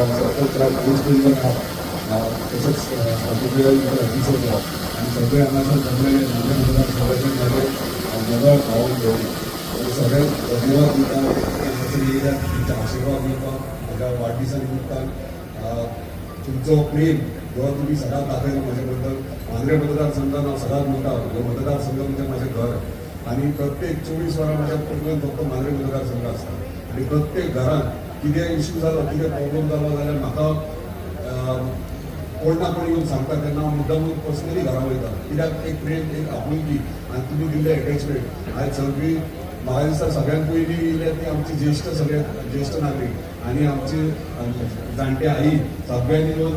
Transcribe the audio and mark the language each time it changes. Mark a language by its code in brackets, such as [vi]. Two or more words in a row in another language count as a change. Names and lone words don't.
[kok] तसेच ऑफिसर आणि सगळे आम्हाला जमलेले माझ्या मतदारसंघाचे नगर भाऊ घेऊन सगळे धन्यवाद दिता तुमचा आशीर्वाद दिवपा माझ्या वाढदिवसानिमित्तान तुमचं प्रेम जेव्हा तुम्ही सदांच दाखयला माझ्याबद्दल मांद्रे मतदारसंघात हांव सदांच म्हणटा हो मतदारसंघ म्हणजे माझे घर आणि प्रत्येक 24 वरां माझ्या कुटुंबात फक्त मांद्रे मतदारसंघ असता आणि प्रत्येक घरात कितें इश्यू जालो कितें प्रॉब्लेम जालो जाल्यार म्हाका कोण ना कोण येऊन सांगता तेन्ना हांव मुद्दाम पर्सनली घरा वयता कित्याक एक प्रेम एक आपुलकी आनी तुमी दिल्ले एटॅचमेंट आयज सगळी म्हाका दिसता सगळ्यात पयलीं येयले ती आमची ज्येष्ठ नागरीक आनी आमची जाणटे आई सगळ्यांनी येवन